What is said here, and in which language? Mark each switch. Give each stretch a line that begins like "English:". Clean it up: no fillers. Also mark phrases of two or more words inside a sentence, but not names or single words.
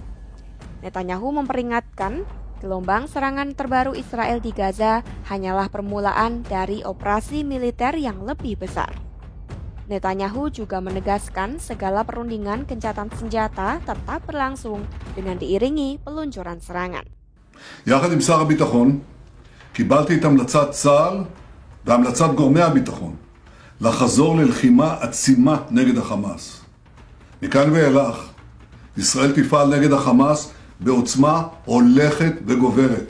Indonesian: Netanyahu memperingatkan, gelombang serangan terbaru Israel di Gaza hanyalah permulaan dari operasi militer yang lebih besar. Netanyahu juga menegaskan segala perundingan gencatan senjata tetap berlangsung dengan diiringi peluncuran serangan.
Hebrew: יחד עם שר הביטחון, קיבלתי את המלצת צה"ל והמלצת גורמי הביטחון לחזור ללחימה עצימה נגד החמאס. מכאן ואילך, ישראל תפעל נגד החמאס בעוצמה הולכת וגוברת.